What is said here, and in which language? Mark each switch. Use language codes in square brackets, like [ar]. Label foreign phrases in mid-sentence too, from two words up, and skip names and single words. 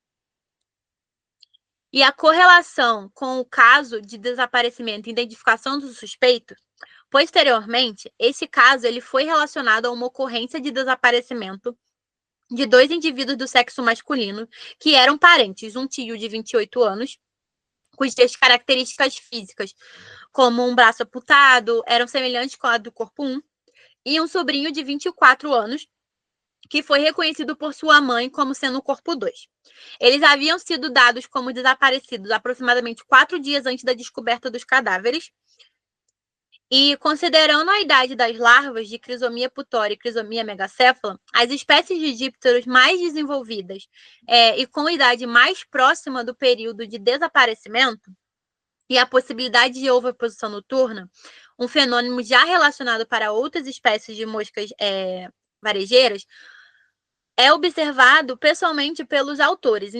[pt] E a correlação com o caso de desaparecimento e identificação do suspeito, posteriormente, esse caso ele foi relacionado a uma ocorrência de desaparecimento de 2 indivíduos do sexo masculino, que eram parentes, um tio de 28 anos, cujas características físicas, como um braço amputado, eram semelhantes com a do corpo 1, e um sobrinho de 24 anos, que foi reconhecido por sua mãe como sendo o corpo 2. Eles haviam sido dados como desaparecidos aproximadamente 4 dias antes da descoberta dos cadáveres. E considerando a idade das larvas de Crisomia putória e Crisomia megacéfala, as espécies de dípteros mais desenvolvidas e com idade mais próxima do período de desaparecimento e a possibilidade de ovoposição noturna, um fenômeno já relacionado para outras espécies de moscas varejeiras, é observado pessoalmente pelos autores.